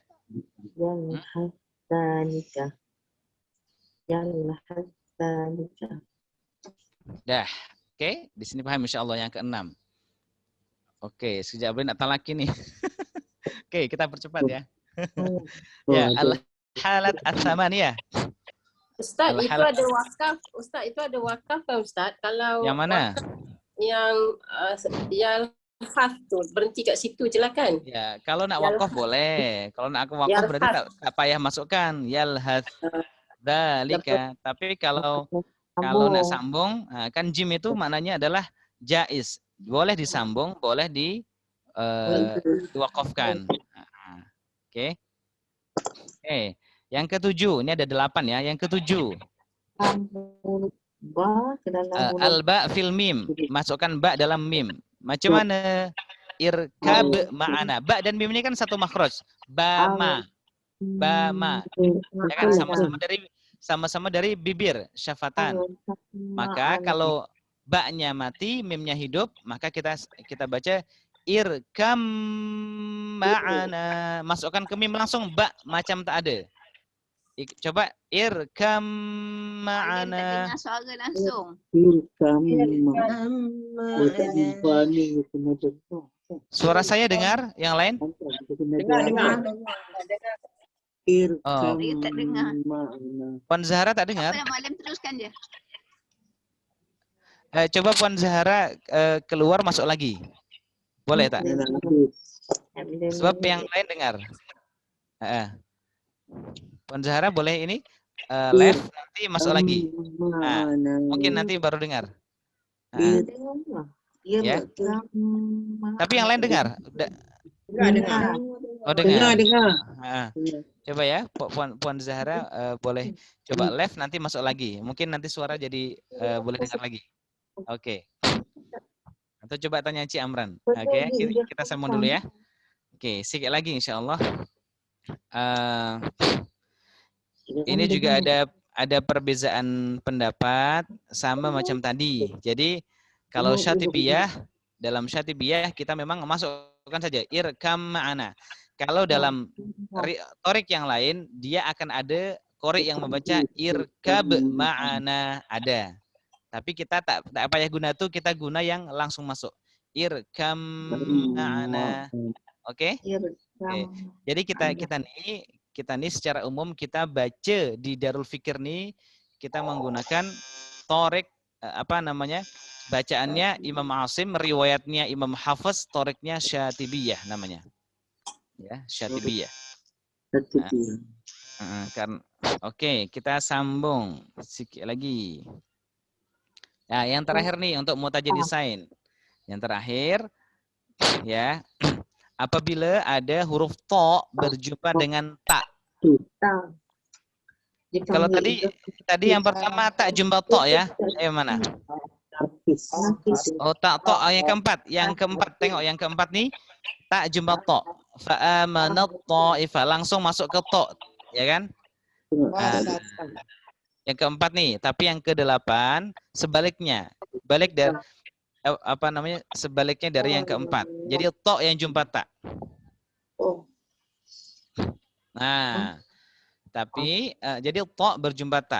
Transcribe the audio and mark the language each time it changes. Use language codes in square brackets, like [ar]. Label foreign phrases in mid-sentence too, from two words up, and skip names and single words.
[ar] يلهث ذلك. يلهث ذلك. [ms] Dah. Oke, di sini paham insyaallah yang ke-6. Oke, sekejap boleh nak talaki nih. Oke, kita percepat ya. [ar] Ya, الحالات الثمانية. [ms] Ustaz, itu [ar] Al-halat. [ms] ada wakaf. Ustaz, itu ada wakaf kan Ustaz? Kalau Yang mana? yang khas tu berhenti kat situ je lah kan? Ya, kalau nak wakaf boleh. Kalau nak wakaf [ar] Yalhaz. [ms] berarti tak payah masukkan yalhadzalika. Tapi kalau nak sambung, kan jim itu maknanya adalah jaiz. Boleh disambung, boleh diwakafkan. Oke. Oke. Yang ke-7, ini ada 8 ya. Yang ke-7. [ar] الباء في الميم. [ms] Masukkan ba dalam mim. Macam mana? [ar] اركب معنا. [ms] Ba dan mim ini kan satu makhraj. Ba-ma. Ba-ma. Ya kan sama-sama dari bibir, syafatan. Maka kalau ba-nya mati, mimnya hidup, maka kita baca [ar] اركب معنا. [ms] Masukkan ke mim langsung ba macam tak ada. Coba [ar] اركب معنا. [ms] Dengar suara langsung. Suara saya dengar, yang lain? Dengar. Oh. Saya tak dengar. Puan Zahra tak dengar? Apa yang Malam teruskan je. Coba Puan Zahra keluar masuk lagi. Boleh tak? Sebab yang lain dengar. Puan Zahra boleh ini live nanti masuk lagi. Mungkin nanti baru dengar. Ya. Tapi yang lain dengar? Dengar. Oh dengar. Dengar. Coba ya, Puan Zahra boleh coba live nanti masuk lagi. Mungkin nanti suara jadi boleh dengar lagi. Oke. Atau coba tanya Ci Amran. Oke, kita sambung dulu ya. Oke, sedikit lagi insyaallah. Ini juga ada perbedaan pendapat sama macam tadi. Jadi kalau syatibiyah, dalam syatibiyah kita memang masukkan saja [ar] اركب معنا. [ms] Kalau dalam torik yang lain, dia akan ada korek yang membaca [ar] اركب معنا, [ms] ada. Tapi kita tak payah guna itu, kita guna yang langsung masuk. [ar] اركب معنا. [ms] Oke? Oke. Jadi kita nih secara umum kita baca di Darul Fikir nih, kita menggunakan torik bacaannya Imam Asim, riwayatnya Imam Hafiz, toriknya Syatibiyah namanya. Ya, Syatibiyah. Oke, kita sambung sedikit lagi. Nah, yang terakhir nih untuk mutajadisain. Yang terakhir ya, apabila ada huruf to berjumpa dengan ta. Kalau tadi yang pertama tak jumpa to ya. Mana? Oh, tak to yang keempat. Yang keempat, tengok yang keempat nih tak jumpa to. [ar] فآمنت طائفة, [ms] langsung masuk ke to, ya kan? Yang keempat nih, tapi yang ke-8 sebaliknya. Balik dari sebaliknya dari yang keempat. Jadi to yang jumpa tak. Nah, tapi jadi to berjumpa tak.